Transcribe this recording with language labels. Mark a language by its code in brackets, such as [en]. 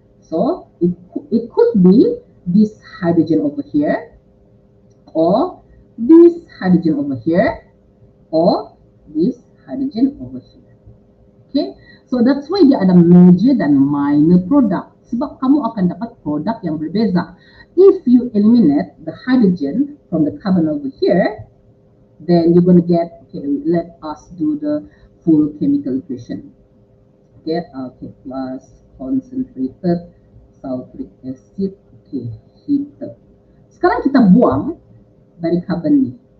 [en] So it could be this hydrogen over here, or this hydrogen over here, or this hydrogen over here. Okay, so that's why [ms] dia ada [en] major dan minor product. [ms] Sebab kamu akan dapat produk yang berbeza. [en] If you eliminate the hydrogen from the carbon over here, then you're going to get, okay, let us do the full chemical equation. Okay, plus concentrated sulfuric acid, okay, heated. [ms] Sekarang kita buang dari carbon ni.